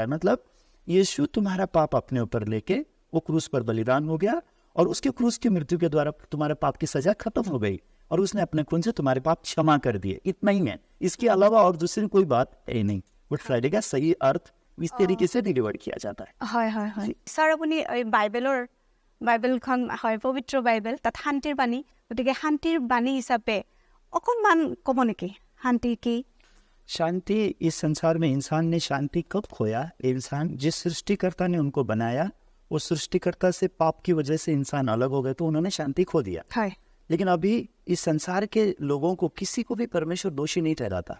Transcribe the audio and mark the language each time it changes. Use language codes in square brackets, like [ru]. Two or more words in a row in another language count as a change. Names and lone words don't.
[hi] मतलब यीशु तुम्हारा पाप अपने ऊपर लेके वो क्रूस पर बलिदान हो गया और उसके क्रूस की मृत्यु के द्वारा तुम्हारे पाप की सजा खत्म हो गई और उसने अपने खून से तुम्हारे पाप क्षमा कर दिए। इतना ही है, इसके अलावा और दूसरी कोई बात है नहीं। गुड फ्राइडे का सही अर्थ इस तरीके से डिलीवर किया जाता है। [as] सर আপুনি বাইবেলখন হয় পবিত্ৰ বাইবেল, তাত শান্তিৰ বাণী, গতিকে শান্তিৰ বাণী হিচাপে অকণমান ক'ব নেকি শান্তি কি? [hi] शांति, इस संसार में इंसान ने शांति कब खोया? इंसान जिस सृष्टिकर्ता ने उनको बनाया वो सृष्टिकर्ता से पाप की वजह से इंसान अलग हो गए तो उन्होंने शांति खो दिया। लेकिन अभी इस संसार के लोगों को किसी को भी परमेश्वर दोषी नहीं ठहराता।